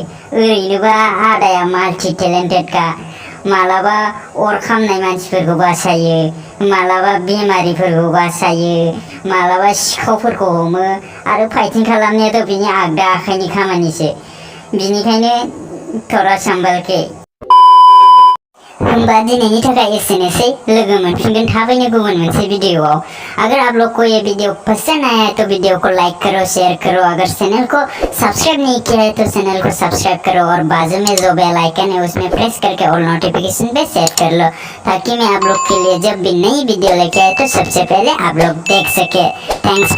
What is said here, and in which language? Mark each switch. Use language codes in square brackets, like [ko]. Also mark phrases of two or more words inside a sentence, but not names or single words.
[brx] ओरैनोबा आदाया [en] multi talented, [brx] मालाबा अर खामनाय मानसिफोरखौ बासायो, मालाबा बेमारिफोरखौ बासायो, मालाबा सिखावफोरखौ हमो। आरो फाइटिं खालामनायाथ' बिनि आगदा आखाइनि खामानिसो। [hi] बिनिखायनो थोड़ा संभल के। [brx] होमबा दिनैनि थाखाय एसेनोसै लोगो मोनफिनगोन थाबैनो गुबुन मोनसे वीडियोआव। [hi] अगर आप लोग को ये वीडियो पसंद आया है तो वीडियो को लाइक करो, शेयर करो। अगर चैनल को सब्सक्राइब नहीं किया है तो चैनल को सब्सक्राइब करो और बाजू में जो बेल आइकन है उसमें प्रेस करके [en] all notification [hi] पे सेट कर लो, ताकि मैं आप लोग के लिए जब भी नई वीडियो लेके आए तो सबसे पहले आप लोग देख सके।